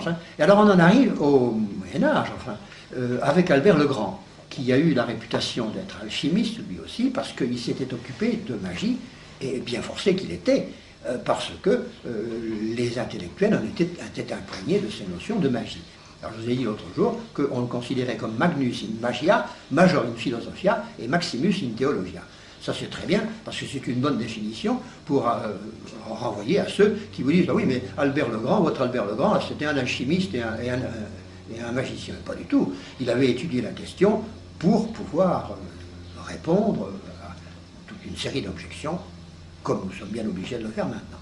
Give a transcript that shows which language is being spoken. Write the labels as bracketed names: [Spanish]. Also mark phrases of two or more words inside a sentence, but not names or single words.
[French] Et alors on en arrive au Moyen-Âge, avec Albert le Grand, qui a eu la réputation d'être alchimiste, lui aussi, parce qu'il s'était occupé de magie, et bien forcé qu'il était, parce que les intellectuels en étaient imprégnés de ces notions de magie. Alors je vous ai dit l'autre jour qu'on le considérait comme [Latin] Magnus in Magia, Major in Philosophia et Maximus in Theologia. [French] Ça c'est très bien, parce que c'est une bonne définition pour renvoyer à ceux qui vous disent « Ah oui, mais Albert le Grand, votre Albert le Grand, c'était un alchimiste et un magicien. » Pas du tout. Il avait étudié la question pour pouvoir répondre à toute une série d'objections, comme nous sommes bien obligés de le faire maintenant.